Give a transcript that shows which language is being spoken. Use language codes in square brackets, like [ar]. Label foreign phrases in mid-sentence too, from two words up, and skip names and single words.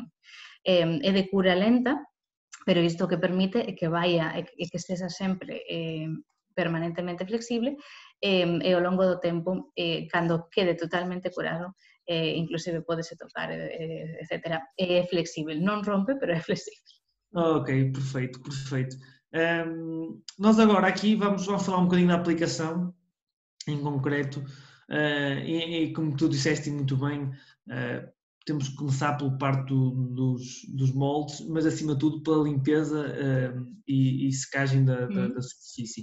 [gl] É de cura lenta, pero isto que permite é que vaia e que estexa sempre permanentemente flexible e ao longo do tempo, cando quede totalmente curado, inclusive podese tocar, etc. É flexível, non rompe, pero é flexível. [pt] Ok, perfeito, perfeito. Nós agora aqui vamos falar um bocadinho da aplicação em concreto e como tu disseste muito bem, temos que começar pela parte dos moldes, mas acima de tudo pela limpeza e secagem da superfície.